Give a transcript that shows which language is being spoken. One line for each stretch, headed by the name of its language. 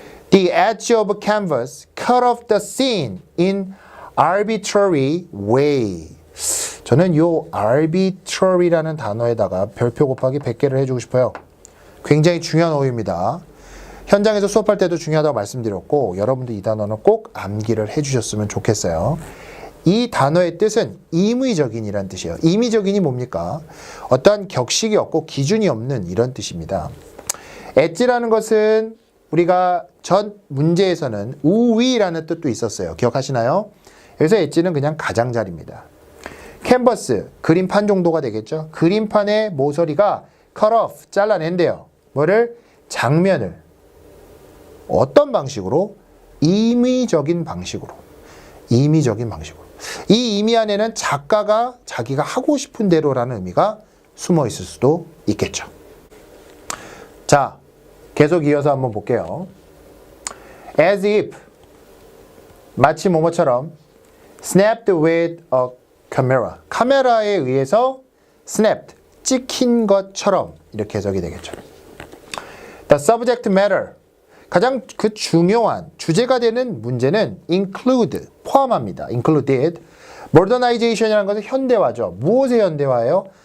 English: The edge of canvas cut off the scene in arbitrary way.
Korean: 저는 요 arbitrary라는 단어에다가 별표 곱하기 100개를 해주고 싶어요. 굉장히 중요한 어휘입니다. 현장에서 수업할 때도 중요하다고 말씀드렸고 여러분도 이 단어는 꼭 암기를 해주셨으면 좋겠어요. 이 단어의 뜻은 임의적인이란 뜻이에요. 임의적인이 뭡니까? 어떠한 격식이 없고 기준이 없는 이런 뜻입니다. 엣지라는 것은 우리가 전 문제에서는 우위라는 뜻도 있었어요. 기억하시나요? 그래서 엣지는 그냥 가장자리입니다. 캔버스, 그림판 정도가 되겠죠. 그림판의 모서리가
English: cut off,
Korean: 잘라낸대요. 뭐를? 장면을. 어떤 방식으로? 임의적인 방식으로. 임의적인 방식으로. 이 의미 안에는 작가가 자기가 하고 싶은 대로라는 의미가 숨어 있을 수도 있겠죠. 자, 계속 이어서 한번 볼게요.
English: As if,
Korean: 마치 뭐뭐처럼
English: snapped with a camera.
Korean: 카메라에 의해서 snapped, 찍힌 것처럼 이렇게 해석이 되겠죠.
English: The subject matter.
Korean: 가장 그 중요한 주제가 되는 문제는 include, 포함합니다. included. modernization이라는 것은 현대화죠. 무엇의 현대화예요?